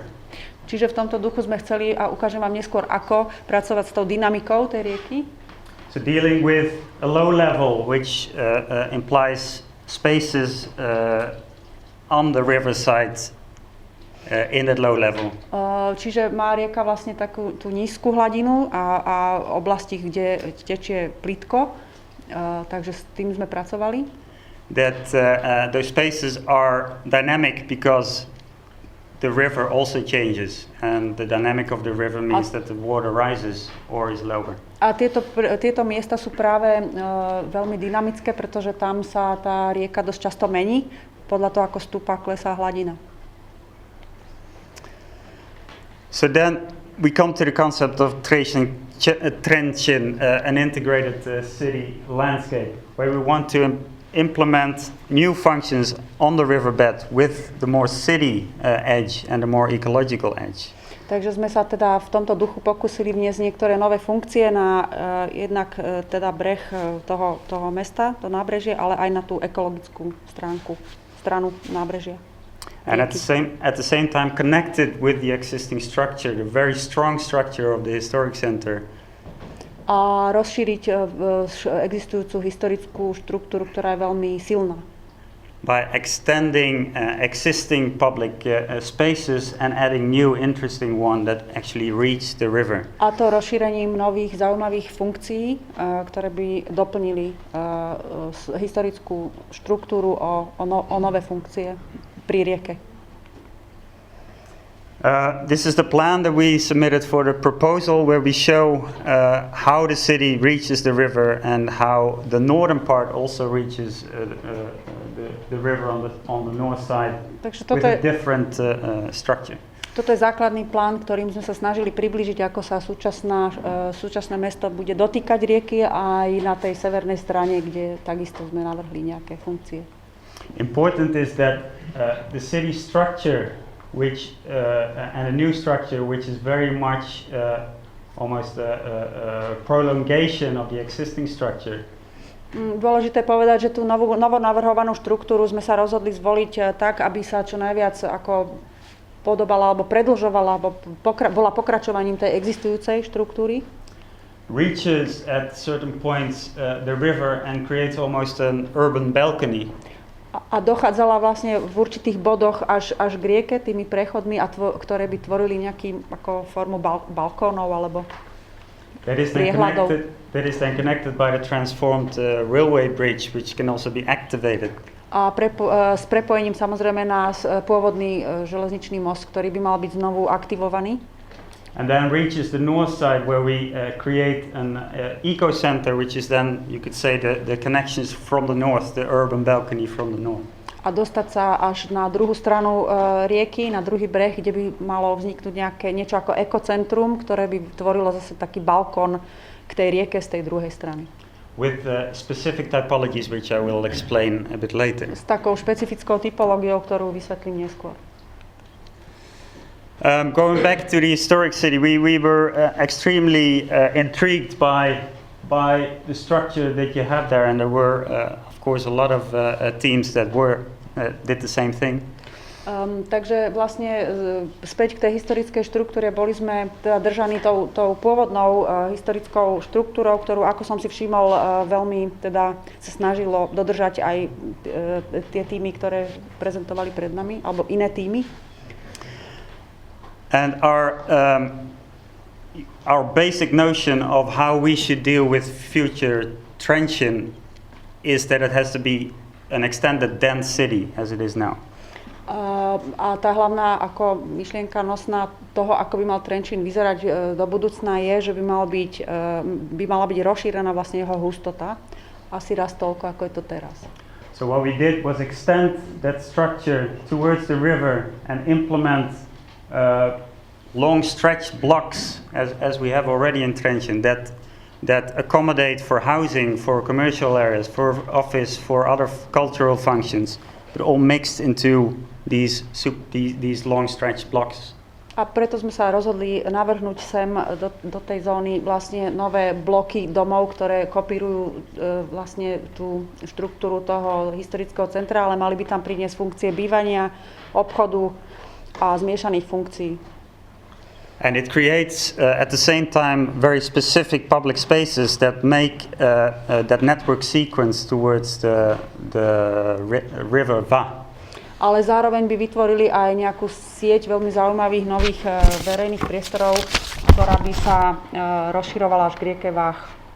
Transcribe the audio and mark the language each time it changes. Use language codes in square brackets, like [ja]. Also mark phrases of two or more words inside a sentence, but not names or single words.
[sk] Čiže v tomto duchu sme chceli, a ukážem vám neskôr, ako pracovať s tou dynamikou tej rieky. [en] So dealing with a low level, which implies spaces on the riverside in that low level. [sk] Čiže má rieka vlastne takú tú nízku hladinu a oblasti, kde tečie plitko, takže s tým sme pracovali. [en] That those spaces are dynamic because the river also changes, and the dynamic of the river means that the water rises or is lower. [sk] A tieto miesta sú práve veľmi dynamické, pretože tam sa tá rieka dosť často mení podľa toho, ako stúpa, klesá hladina. [en] So then we come to the concept of Tracing Trencin, an integrated city landscape, where we want to implement new functions on the riverbed with the more city edge and the more ecological edge. [sk] Takže sme sa teda v tomto duchu pokúsili vniesť niektoré nové funkcie na jednak teda breh toho mesta, to nábrežie, ale aj na tú ekologickú stranu nábrežia. [en] And at the same time connected with the existing structure, the very strong structure of the historic center. [sk] A rozšíriť existujúcu historickú štruktúru, ktorá je veľmi silná. [en] By extending existing public spaces and adding new interesting one that actually reach the river. [sk] A to rozšírením nových zaujímavých funkcií, ktoré by doplnili historickú štruktúru o nové funkcie pri rieke. [en] This is the plan that we submitted for the proposal, where we show how the city reaches the river and how the northern part also reaches the river on the north side with a different structure. [sk] Toto je základný plán, ktorým sme sa snažili priblížiť, ako sa súčasné mesto bude dotýkať rieky aj na tej severnej strane, kde takisto sme navrhli nejaké funkcie. [en] Important is that the city structure and a new structure which is very much almost a prolongation of the existing structure. [sk] Dôležité povedať, že tú novo navrhovanú štruktúru sme sa rozhodli zvoliť tak, aby sa čo najviac ako podobala alebo predĺžovala, alebo bola pokračovaním tej existujúcej štruktúry. [en] Reaches at certain points the river and creates almost an urban balcony. [sk] A dochádzala vlastne v určitých bodoch až k rieke tými prechodmi, ktoré by tvorili nejakú ako formu balkónov alebo priehľadov. [en] That is then connected by the transformed railway bridge, which can also be activated. [sk] A s prepojením samozrejme na pôvodný železničný most, ktorý by mal byť znovu aktivovaný. [en] And then reaches the north side, where we create an eco center, which is then, you could say, the connections from the north, the urban balcony from the north. [sk] A dostať sa až na druhú stranu rieky, na druhý breh, kde by malo vzniknúť niečo ako ekocentrum, ktoré by tvorilo zase taký balkón k tej rieke z tej druhej strany. [en] With specific typologies, which I will explain a bit later. [sk] S takou špecifickou typológiou, ktorú vysvetlím neskôr. [en] Going back to the historic city, we were extremely intrigued by the structure that you have there, and there were, of course, a lot of teams that did the same thing. [sk] Takže vlastne späť k tej historickej štruktúre boli sme teda držaní tou pôvodnou historickou štruktúrou, ktorú, ako som si všimol, veľmi teda sa snažilo dodržať aj tie týmy, ktoré prezentovali pred nami, alebo iné týmy. [en] And our basic notion of how we should deal with future Trencin is that it has to be an extended dense city as it is now. [sk] A tá hlavná ako myšlienka nosná toho, ako by mal Trenčín vyzerať do budúcna, je, že by mala byť rozšírená vlastne jeho hustota asi raz toľko, ako je to teraz. [en] So what we did was extend that structure towards the river and implement long stretched blocks as we have already in Trenčín that accommodate for housing, for commercial areas, for office, for other cultural functions, but all mixed into these long stretched blocks. [sk] A preto sme sa rozhodli navrhnúť sem do tej zóny vlastne nové bloky domov, ktoré kopírujú vlastne tú štruktúru toho historického centra, ale mali by tam priniesť funkcie bývania, obchodu a zmiešaných funkcií. [en] And it creates at the same time very specific public spaces that make that network sequence towards the river Va. [sk] Ale zároveň by vytvorili aj nejakú sieť veľmi zaujímavých nových verejných priestorov, ktorá by sa rozširovala až k rieke Vách.